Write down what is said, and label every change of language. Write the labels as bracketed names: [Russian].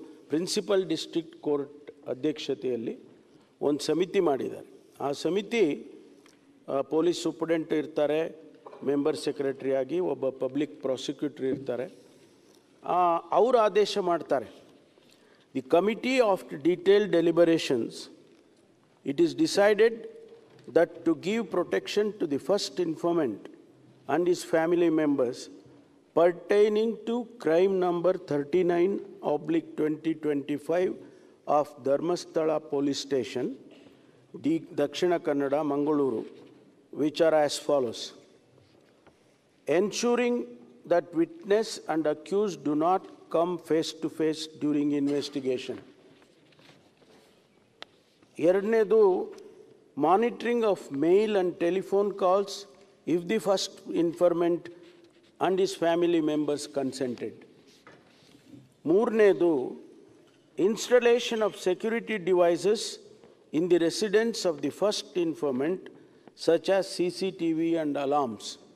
[Kannada] Principal district court ಅಧ್ಯಕ್ಷತೆಯಲ್ಲಿ ಒಂದು ಸಮಿತಿ ಮಾಡಿದ್ದಾರೆ. ಆ ಸಮಿತಿ ಪೊಲೀಸ್ ಸೂಪರ್ಡೆಂಟ್ ಇರ್ತಾರೆ, ಮೆಂಬರ್ ಸೆಕ್ರೆಟರಿಯಾಗಿ ಒಬ್ಬ ಪಬ್ಲಿಕ್ ಪ್ರಾಸಿಕ್ಯೂಟರ್ ಇರ್ತಾರೆ. ಅವರು ಆದೇಶ ಮಾಡ್ತಾರೆ, [English] The committee of detailed deliberations, it is decided that to give protection to the first informant and his family members pertaining to crime number 39/2025 of Dharmasthala Police Station, Dakshina Kannada, Mangaluru, which are as follows: ensuring that witness and accused do not come face to face during investigation. ಎರಡನೇದು, monitoring of mail and telephone calls if the first informant and his family members consented. ಮೂರನೇದು, installation of security devices in the residence of the first informant such as CCTV and alarms.